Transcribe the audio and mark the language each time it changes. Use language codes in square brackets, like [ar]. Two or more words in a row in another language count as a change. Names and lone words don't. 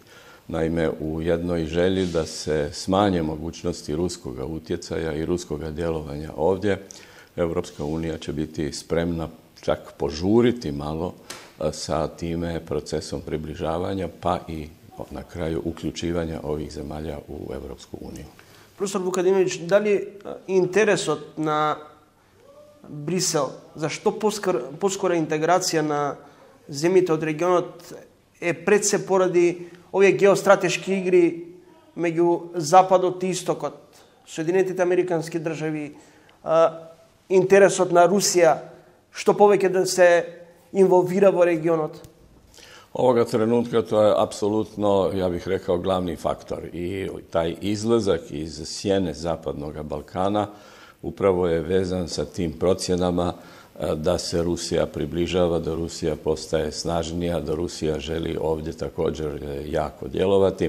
[hr] Naime, u jednoj želji da se smanje mogućnosti ruskoga utjecaja i ruskoga djelovanja ovdje, Europska unija će biti spremna čak požuriti malo sa time procesom približavanja, pa i na kraju uključivanja ovih zemalja u Europsku uniju. [mk] Професор Вукадиновиќ, да ли интересот на Брисел за што поскора интеграција на земјите од регионот е пред се поради овие геостратешки игри меѓу Западот и Истокот, Соединетите Американски држави, интересот на Русија, што повеќе да се инволвира во регионот? [hr] Ovoga trenutka to je apsolutno, ja bih rekao, glavni faktor i taj izlazak iz sjene Zapadnog Balkana upravo je vezan sa tim procjenama da se Rusija približava, da Rusija postaje snažnija, da Rusija želi ovdje također jako djelovati.